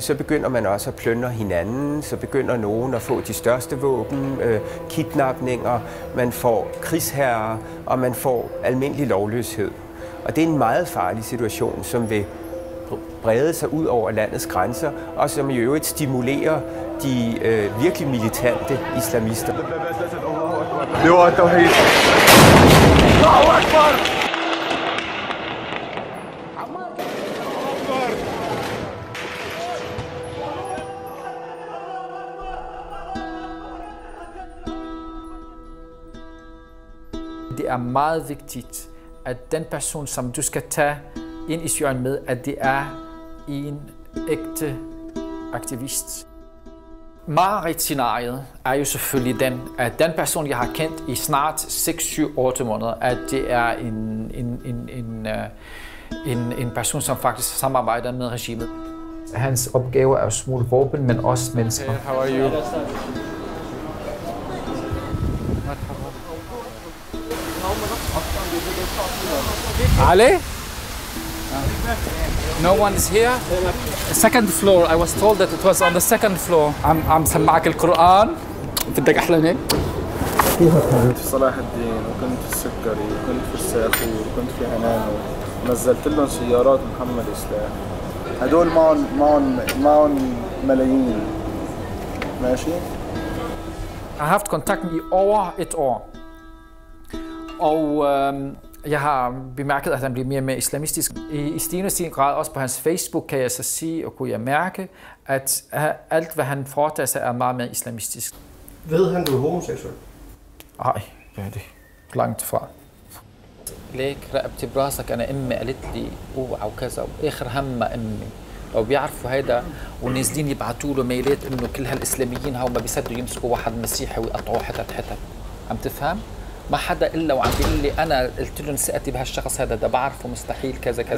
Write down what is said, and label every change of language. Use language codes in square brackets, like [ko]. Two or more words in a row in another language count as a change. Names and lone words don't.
[da] Så begynder man også at plyndre hinanden, så begynder nogen at få de største våben, kidnapninger, man får krigsherrer, og man får almindelig lovløshed. Og det er en meget farlig situation, som vil brede sig ud over landets grænser, og som i øvrigt stimulerer de virkelig militante islamister. Det var tawhid. [ar] الله أكبر! [da] Det er meget vigtigt, at den person, som du skal tage ind i Syrien med, at det er en ægte aktivist. Mareridt-scenariet er jo selvfølgelig den, at den person, jeg har kendt i snart 6, 7, 8 måneder, at det er en person, som faktisk samarbejder med regimet. Hans opgave er at smugle våben, men også mennesker. [en] Hey, how are you? Ali? No one is here? Second floor. I was told that it was on the second floor. [ar] I'm سمعك القرآن. بدك أحلى هيك؟ كنت في صلاح الدين وكنت في السكري وكنت في الساخور وكنت في عنانو. نزلت لهم سيارات محمل سلاح. هدول معهم ملايين. ماشي؟ [da] Jeg har haft kontakten i over et år. Og jeg har bemærket, at han bliver mere og mere islamistisk. I stigende grad, også på hans Facebook, kan jeg så sige, og kunne jeg mærke, at alt, hvad han foretager sig, er meget mere islamistisk. Ved han, du er homoseksuel? Nej, det er det langt fra. [ar] ليك رقبتي براسك انا امي قالت لي اوعى وكذا واخر هم امي لو بيعرفوا هيدا ونازلين يبعثوا له ميلات انه كل هالاسلاميين هاو ما بيصدقوا يمسكوا واحد مسيحي ويقطعوه حتت حتت. عم تفهم؟ ما حدا الا وعم بيقول لي انا قلت لهم ثقتي بهالشخص هذا ده بعرفه مستحيل كذا كذا.